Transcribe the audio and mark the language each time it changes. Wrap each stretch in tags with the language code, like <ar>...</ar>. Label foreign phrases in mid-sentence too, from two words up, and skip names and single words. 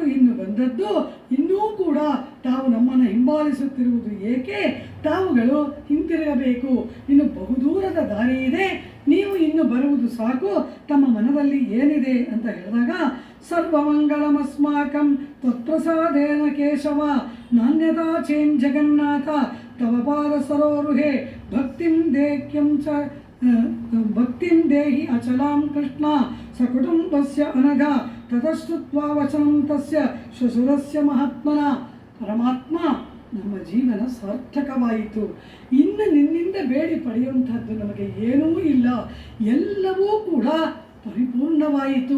<kn>ಇನ್ನು ಬಂದದ್ದು, ಇನ್ನೂ ಕೂಡ ತಾವು ನಮ್ಮನ್ನು ಹಿಂಬಾಲಿಸುತ್ತಿರುವುದು ಏಕೆ, ತಾವುಗಳು ಹಿಂತಿರುಗಬೇಕು, ಇನ್ನು ಬಹುದೂರದ ದಾರಿ ಇದೆ, ನೀವು ಇನ್ನು ಬರುವುದು ಸಾಕು, ತಮ್ಮ ಮನದಲ್ಲಿ ಏನಿದೆ ಅಂತ ಹೇಳಿದಾಗ</kn> <sa>ಸರ್ವಮಂಗಳಮಸ್ಮಾಕಂ ತ್ವತ್ಪ್ರಸಾದೇನ ಕೇಶವ ನಾಣ್ಯತಾ ಚೇನ್ ಜಗನ್ನಾಥ ತವ ಪಾದ ಸರೋರುಹೇ ಭಕ್ತಿಂ ದೇಹ್ಯಂ ಚ ಭಕ್ತಿಂ ದೇಹಿ ಅಚಲಾಂ ಕೃಷ್ಣ ಸಕುಟುಂಬಸ್ಯ ಅನಘ ತತಶ್ರುತ್ವಾ ವಚನಂ ತಸ್ಯ ಶ್ವಶುರಸ್ಯ ಮಹಾತ್ಮನ.</sa> <kn>ಪರಮಾತ್ಮ, ನಮ್ಮ ಜೀವನ ಸಾರ್ಥಕವಾಯಿತು, ಇನ್ನು ನಿನ್ನಿಂದ ಬೇಡಿ ಪಡೆಯುವಂಥದ್ದು ನಮಗೆ ಏನೂ ಇಲ್ಲ, ಎಲ್ಲವೂ ಕೂಡ ಪರಿಪೂರ್ಣವಾಯಿತು.</kn>